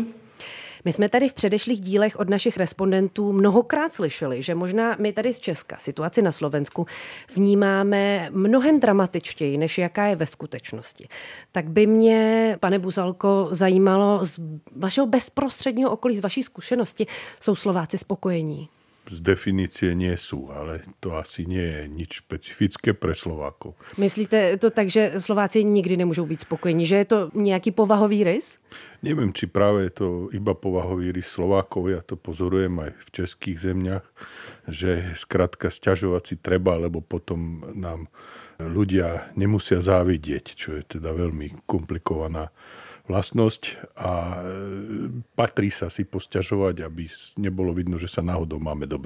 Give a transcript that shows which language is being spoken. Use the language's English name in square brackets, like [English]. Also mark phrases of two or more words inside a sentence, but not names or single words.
[Czech] My jsme tady v předešlých dílech od našich respondentů mnohokrát slyšeli, že možná my tady z Česka situaci na Slovensku vnímáme mnohem dramatičtěji, než jaká je ve skutečnosti. Tak by mě, pane Buzalko, zajímalo z vašeho bezprostředního okolí, z vaší zkušenosti, jsou Slováci spokojení? [Slovak] Z definície nie sú, ale to asi nie je nič špecifické pre Slovákov. Myslíte to tak, že Slováci nikdy nemôžu byť spokojení? Že je to nejaký povahový rys? Neviem, či práve je to iba povahový rys Slovákov. Ja to pozorujem aj v českých zemiach, že skrátka sťažovať si treba, lebo potom nám ľudia nemusia závidieť, čo je teda veľmi komplikovaná vlastnosť a patrí sa si posťažovať, aby nebolo vidno, že sa náhodou máme dobre.